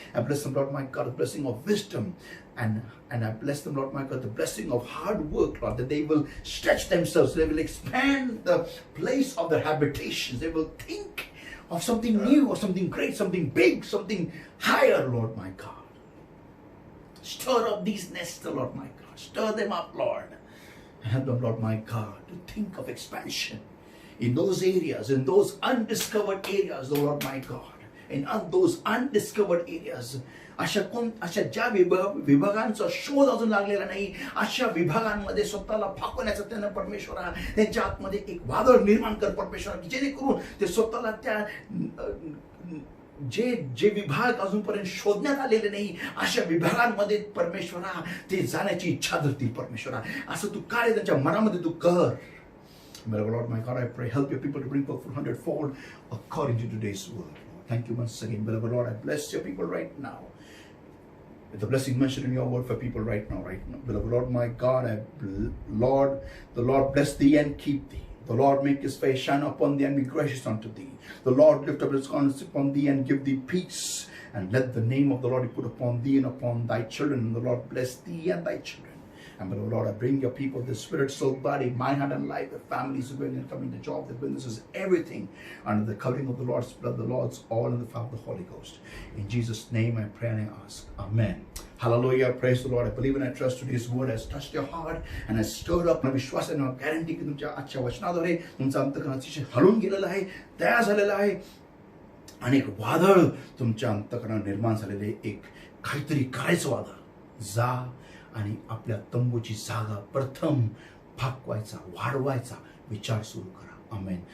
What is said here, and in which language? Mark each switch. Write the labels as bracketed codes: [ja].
[en] I bless them, Lord my God, with the blessing of wisdom. And I bless them, Lord my God, the blessing of hard work, Lord, that they will stretch themselves, they will expand the place of their habitations, they will think of something new, or something great, something big, something higher, Lord my God. Stir up these nests, Lord my God, stir them up, Lord. Help them, Lord my God, to think of expansion in those areas, in those undiscovered areas, oh Lord my God, in those undiscovered areas. [mr] अशा ज्या विभागांचा शोध अजून लागलेला नाही, अशा विभागांमध्ये स्वतःला फाकवण्याचं त्यांना परमेश्वरा, त्यांच्या आतमध्ये एक वादळ निर्माण कर परमेश्वरा, जेणेकरून ते स्वतःला त्या जे विभाग अजूनपर्यंत शोधण्यात आलेले नाही, अशा विभागांमध्ये परमेश्वरा ते जाण्याची इच्छा धरतील परमेश्वरा. असं तू काय त्यांच्या मनामध्ये तू कर. [en] Beloved Lord, my God, I pray, help your people to bring forth 100-fold according to today's word. Thank you once again, beloved Lord. I bless your people right now. with the blessing mentioned in your word for people right now. Beloved Lord, my God, Lord, the Lord bless thee and keep thee. The Lord make his face shine upon thee and be gracious unto thee. The Lord lift up his countenance upon thee and give thee peace. And let the name of the Lord be put upon thee and upon thy children. And the Lord bless thee and thy children. And beloved Lord, I bring your people, the spirit, soul, body, mind, heart, and life, the families who are going and coming, the job, the businesses, everything under the covering of the Lord's blood, the Lord's all in the power of the Holy Ghost. In Jesus' name I pray and I ask. Amen. Hallelujah. Praise the Lord. I believe and I trust today's word has touched your heart and has stirred up. [mr] विश्वास आहे, guarantee की तुमच्या आजच्या वचनाद्वारे तुमचा अंतःकरण अतिशय हलून गेलेला आहे, तयार झालेला आहे. आणि एक वादळ तुमच्या अंतःकरणात निर्माण झालेले, एक काहीतरी करायचं वादळ. जा आणि आपल्या तंबूची जागा प्रथम फाकवायचा, वाढवायचा विचार सुरू करा. आमेन.